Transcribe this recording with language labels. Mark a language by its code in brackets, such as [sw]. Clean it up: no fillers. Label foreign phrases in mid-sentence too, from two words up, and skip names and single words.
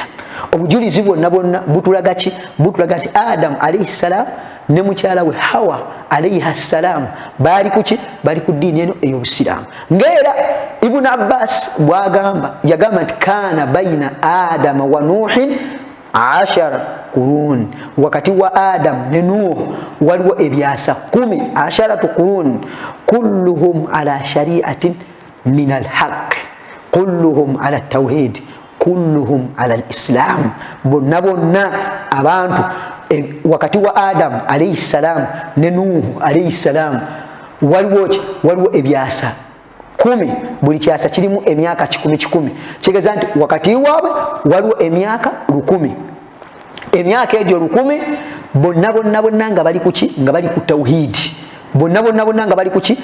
[lg] Obujulizi bwonna butulaga ki? Butulaga nti Adamu [ar] عليه السلام [lg] ne mukyala we Hawa [ar] عليه السلام [lg] bali kuki? Bali ku ddiini eno ey'obusiraamu. Ng'era Ibn Abbas bw'agamba, yagamba nti [ar] كان بين آدم و نوح 10 قرون, [lg] wakati wa Adam ne Nuh waliwo ebyasa 10, [ar] 10 قرون, كلهم على شريعة من الحق, كلهم على توحيد, كلهم على الإسلام. [lg] Bonna abantu wakati wa Adam [ar] عليه السلام [lg] ne Nuh [ar] عليه السلام [lg] waliwo ebyasa 10, buli kyasa kirimu emyaka 10. Kigeza nti wakati waabwe waliwo emyaka 10. Emyaka egyo 10 bonna nga bali kuki? Nga bali ku tawhidi. Bonna nga bali kuki?